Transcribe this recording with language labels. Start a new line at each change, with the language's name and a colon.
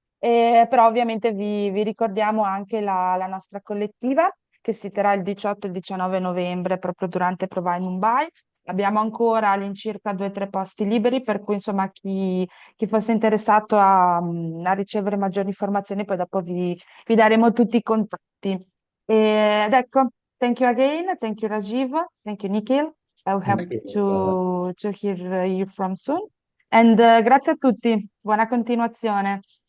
Italian: Però ovviamente vi ricordiamo anche la nostra collettiva che si terrà il 18 e il 19 novembre proprio durante Prova in Mumbai. Abbiamo ancora all'incirca 2 o 3 posti liberi, per cui insomma chi fosse interessato a ricevere maggiori informazioni, poi dopo vi daremo tutti i contatti. Ed ecco,
English: thank you again, thank you Rajiv, thank you Nikhil. I hope Thank you, Roxana. to hear you from soon.
Italian: And grazie a tutti, buona continuazione.